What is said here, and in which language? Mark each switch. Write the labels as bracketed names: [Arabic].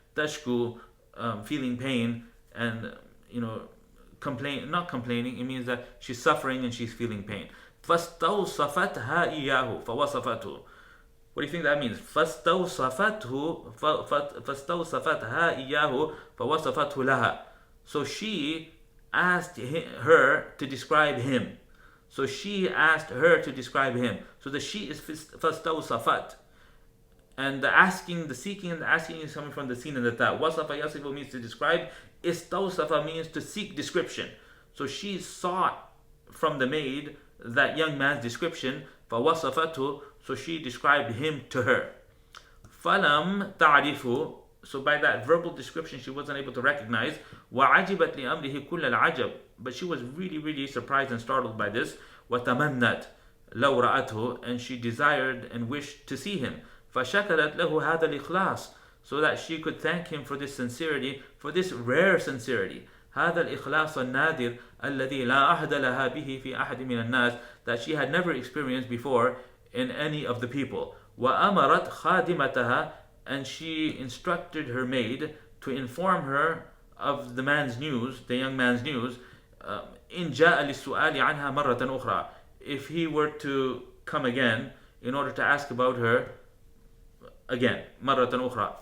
[English] تشكو, feeling pain, and not complaining. It means that she's suffering and she's feeling pain. [Arabic] فاستوصفتها إياه فوصفته. [English] What do you think that means? [Arabic] فاستوصفتها إياه فوصفته لها. [English] So she asked her to describe him. So she asked her to describe him. So the she is فاستوصفت. And the seeking and the asking is coming from the sin and the ta. Wasafa yasifu means to describe. Istawsafa means to seek description. So she sought from the maid that young man's description. فَوَصَفَتْهُ, so she described him to her. [Arabic] فَلَمْ تَعْرِفُ, [English] so by that verbal description she wasn't able to recognize. [Arabic] وَعَجِبَتْ لِأَمْرِهِ كُلَّ الْعَجَبِ, [English] but she was really, really surprised and startled by this. [Arabic] وَتَمَنَّتْ لَوْ رَأَتْهُ, [English] and she desired and wished to see him. [Arabic] فَشَكَرَتْ لَهُ هَذَا الْإِخْلَاصِ, [English] so that she could thank him for this sincerity, for this rare sincerity. [Arabic] هذا الإخلاص النادر الذي لا أحد لها به في أحد من الناس, [English] that she had never experienced before in any of the people. [Arabic] وأمرت خادمتها, [English] and she instructed her maid to inform her of the man's news, the young man's news. [Arabic] إن جاء للسؤال عنها مرة أخرى, [English] if he were to come again in order to ask about her again, [Arabic] مرة أخرى.